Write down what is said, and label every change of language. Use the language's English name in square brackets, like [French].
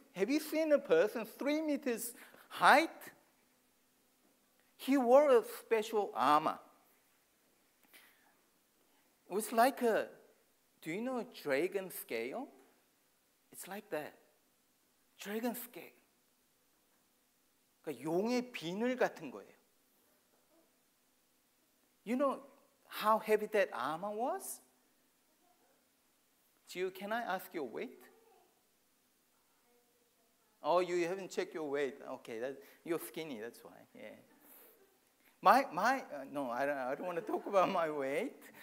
[English] Have you seen a person 3 meters height? He wore a special armor. It was like do you know a dragon scale? It's like that. Dragon scale. [Korean] 그러니까 용의 비늘 같은 거예요. [English] You know how heavy that armor was? Jiu, can I ask your weight? Oh, you haven't checked your weight. Okay, you're skinny, that's why. Yeah. No, I don't want to talk about my weight.